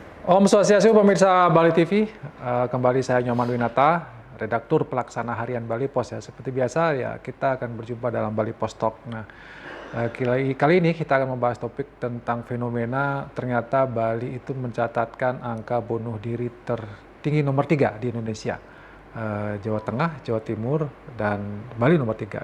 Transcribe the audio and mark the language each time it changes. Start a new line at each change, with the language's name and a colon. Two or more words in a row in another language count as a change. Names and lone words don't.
Balinese: Om Swastiastu
Indonesian: pemirsa Bali TV, kembali saya Nyoman Winata, redaktur pelaksana harian Bali Pos ya. Seperti biasa ya kita akan berjumpa dalam Bali Pos Talk. Nah, kali ini kita akan membahas topik tentang fenomena ternyata Bali itu mencatatkan angka bunuh diri tertinggi nomor 3 di Indonesia. Jawa Tengah, Jawa Timur, dan Bali nomor 3.